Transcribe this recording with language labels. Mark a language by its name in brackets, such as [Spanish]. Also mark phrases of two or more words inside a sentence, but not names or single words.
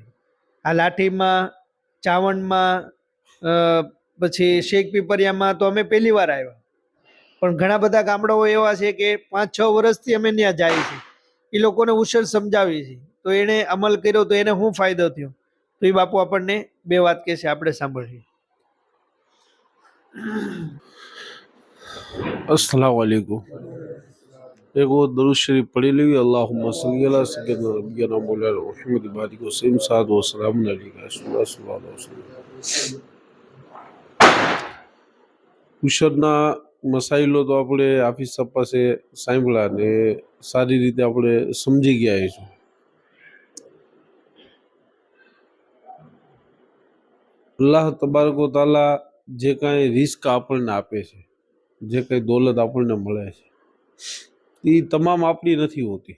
[Gujarati] આ લાઠીમાં, ચાવણમાં, પછી શેખ પીપરિયામાં તો અમે પહેલી વાર આવ્યા, પણ ઘણા બધા ગામડાઓ એવા છે કે 5-6 વર્ષથી અમે ત્યાં જાય છે. એ લોકોને ઉશર સમજાવી છે, તો એને અમલ કર્યો તો એને શું ફાયદો થયો, તો એ બાપુ આપણને 2 વાત કહેશે, આપણે સાંભળીએ. [Arabic] السلام عليكم. [Hindi] एक वो दरूद शरीफ पढ़ी ली, [Arabic] اللهم صل على سيدنا نبينا مولانا محمد بارك وسلم صلاة وسلام عليك صلى الله عليه وسلم. [Gujarati] ઉશરના મસાઈલો તો આપણે હાફિઝ સાહેબ પાસે સાંભળ્યા ને સારી રીતે આપણે સમજી ગયા છીએ. [Arabic] الله تبارك وتعالى [Gujarati] જે કાંઈ રિસ્ક આપણને આપે છે, જે કંઈ દોલત આપણને મળે છે, એ તમામ આપણી નથી હોતી.